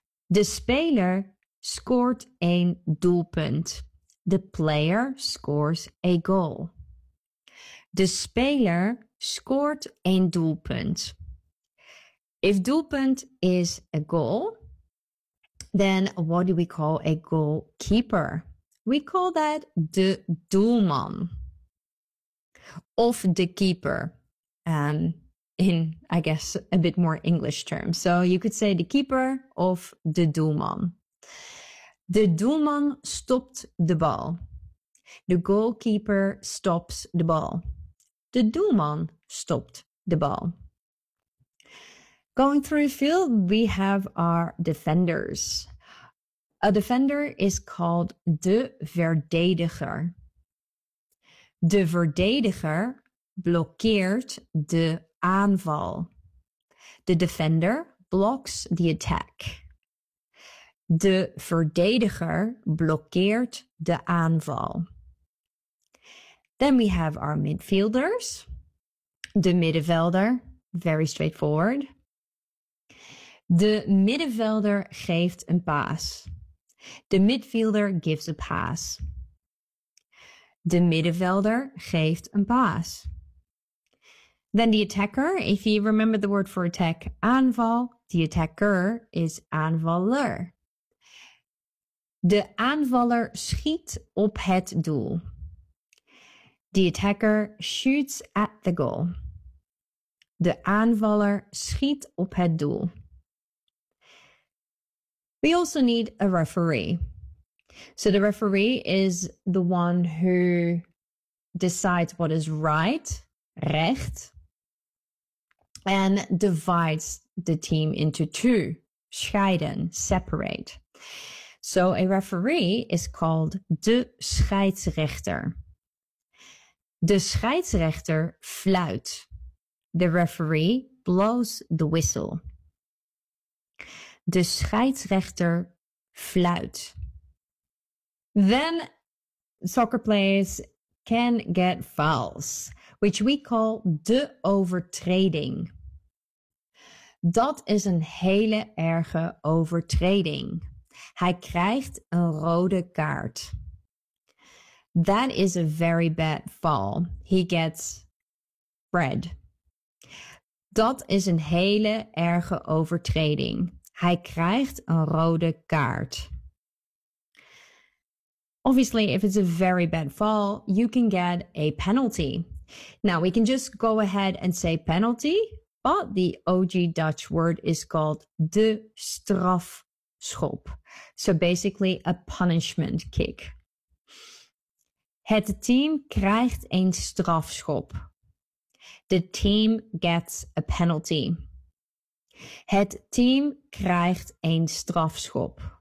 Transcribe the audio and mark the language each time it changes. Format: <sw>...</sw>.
<nl>De speler scoort een doelpunt.</nl> <en>The player scores a goal.</en> <nl>De speler scoort een doelpunt.</nl> <en>If doelpunt is a goal, then what do we call a goalkeeper? We call that</en> <nl>de doelman. Of de keeper.</nl> <en>In, I guess, a bit more English terms. So you could say</en> <nl>de keeper of de doelman. De doelman stopt de bal.</nl> <en>The goalkeeper stops the ball.</en> <nl>De doelman stopt de bal.</nl> <en>Going through field, we have our defenders. A defender is called de verdediger.</en> <nl>De verdediger blokkeert de aanval.</nl> <en>The defender blocks the attack.</en> <nl>De verdediger blokkeert de aanval.</nl> <en>Then we have our midfielders. De middenvelder, very straightforward.</en> <nl>De middenvelder geeft een pass.</nl> <en>The midfielder gives a pass.</en> <nl>De middenvelder geeft een pass.</nl> <en>Then the attacker, if you remember the word for attack, aanval, the attacker is aanvaller.</en> <nl>De aanvaller schiet op het doel.</nl> <en>The attacker shoots at the goal.</en> <nl>De aanvaller schiet op het doel.</nl> <en>We also need a referee. So the referee is the one who decides what is right, recht, and divides the team into two, scheiden, separate. So a referee is called de scheidsrechter.</en> <nl>De scheidsrechter fluit.</nl> <en>The referee blows the whistle.</en> <nl>De scheidsrechter fluit.</nl> <en>Then soccer players can get fouls, which we call de overtreding.</en> <nl>Dat is een hele erge overtreding. Hij krijgt een rode kaart.</nl> <en>That is a very bad foul. He gets red.</en> <nl>Dat is een hele erge overtreding. Hij krijgt een rode kaart.</nl> <en>Obviously, if it's a very bad foul, you can get a penalty. Now, we can just go ahead and say penalty, but the OG Dutch word is called de strafschop. So basically, a punishment kick.</en> <nl>Het team krijgt een strafschop.</nl> <en>The team gets a penalty.</en> <nl>Het team krijgt een strafschop.</nl>